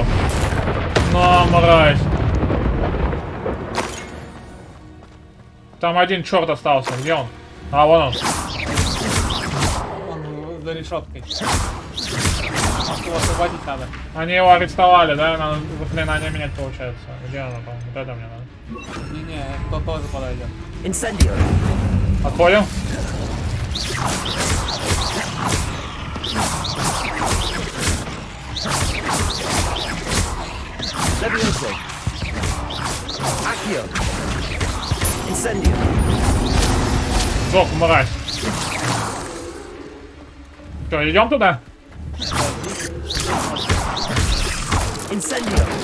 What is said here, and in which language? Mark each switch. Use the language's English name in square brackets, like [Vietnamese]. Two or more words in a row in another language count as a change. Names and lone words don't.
[Russian] На, мразь. Там один черт остался. Где он? А, вон он. Он за решеткой. Его освободить надо. Они его арестовали, да? Надо заклинание менять, получается. Где оно там? Вот это мне надо. Не-не, кто тоже подойдет. Incendio. Отходим. Levioso. Accio. Incendio. Сдох, мразь. Что, идем туда? Incendio.